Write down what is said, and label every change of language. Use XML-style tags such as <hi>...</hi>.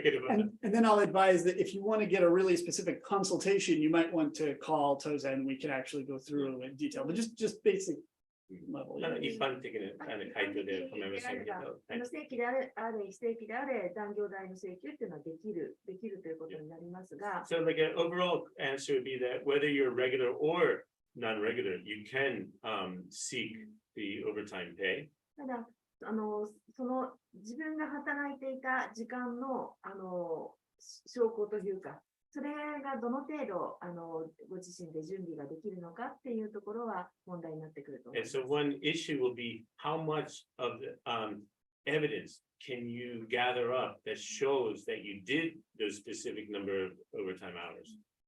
<en>And then I'll advise that if you want to get a really specific consultation, you might want to call Tozen and we can actually go through in detail, but just basic level.</en> <ja>一般的な回答で構いませんけど。正規であれ、非正規であれ、残業代の請求っていうのはできるということになりますが。</ja> <en>So like an overall answer would be that whether you're regular or non-regular, you can seek the overtime pay.</en> <ja>ただ、その自分が働いていた時間の証拠というか、それがどの程度ご自身で準備ができるのかっていうところは問題になってくると思います。</ja> <en>And so one issue will be how much of the evidence can you gather up that shows that you did those specific number of overtime hours.</en>